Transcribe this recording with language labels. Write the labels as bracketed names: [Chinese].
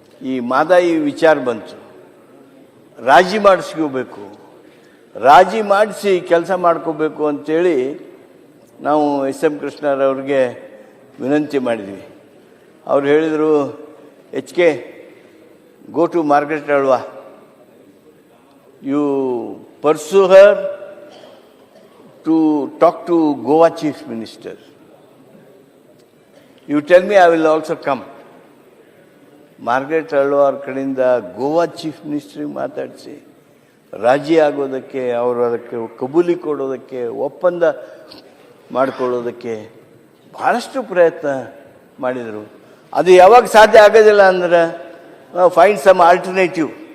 [Kannada] ಈ ಮಾದಾಯಿ ವಿಚಾರ ಬಂತು, ರಾಜಿ ಮಾಡಿಸ್ಕೋಬೇಕು, ರಾಜಿ ಮಾಡಿಸಿ ಕೆಲಸ ಮಾಡ್ಕೋಬೇಕು ಅಂತೇಳಿ ನಾವು ಎಸ್.ಎಂ. ಕೃಷ್ಣರವ್ರಿಗೆ ವಿನಂತಿ ಮಾಡಿದ್ವಿ. ಅವ್ರು ಹೇಳಿದರು, [English] HK, go to Margaret Alva. You pursue her to talk to Goa Chief Minister. You tell me, I will also come. [Kannada] Margaret Alva ಅವ್ರ ಕಡೆಯಿಂದ ಗೋವಾ ಚೀಫ್ ಮಿನಿಸ್ಟ್ರಿಗೆ ಮಾತಾಡಿಸಿ ರಾಜಿ ಆಗೋದಕ್ಕೆ, ಅವರು ಅದಕ್ಕೆ ಕಬೂಲಿ ಕೊಡೋದಕ್ಕೆ, ಒಪ್ಪಂದ ಮಾಡಿಕೊಳ್ಳೋದಕ್ಕೆ ಭಾಳಷ್ಟು ಪ್ರಯತ್ನ ಮಾಡಿದರು. ಅದು ಯಾವಾಗ ಸಾಧ್ಯ ಆಗೋದಿಲ್ಲ ಅಂದ್ರೆ [English] Find some alternative.